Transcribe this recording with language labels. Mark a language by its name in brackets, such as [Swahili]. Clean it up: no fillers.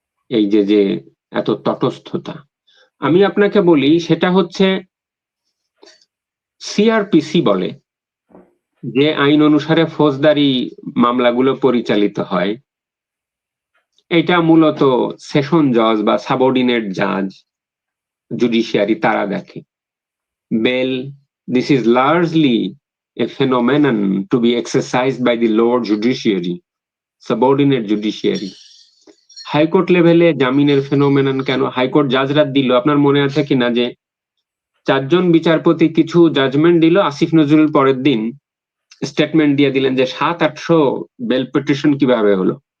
[Bangla] এই যে এত তটস্থতা, আমি আপনাকে বলি সেটা হচ্ছে সিআরপিসি বলে যে আইন অনুসারে ফৌজদারি মামলাগুলো পরিচালিত হয়, এটা মূলত সেশন জজ বা সাবঅর্ডিনেট জাজ জুডিশিয়ারি তারা দেখে। [English] Bell, this is largely a phenomenon to be exercised by the lower judiciary, subordinate judiciary. [Bangla] High court লেভেলে জামিনের ফেনোমেনন কেন? হাইকোর্ট জাজরা দিল, আপনার মনে আছে কিনা যে 4 জন বিচারপতি কিছু জাজমেন্ট দিল, আসিফ নজরুল পরের দিন স্টেটমেন্ট দিয়ে দিলেন যে 700-800 বেল পিটিশন কিভাবে হলো।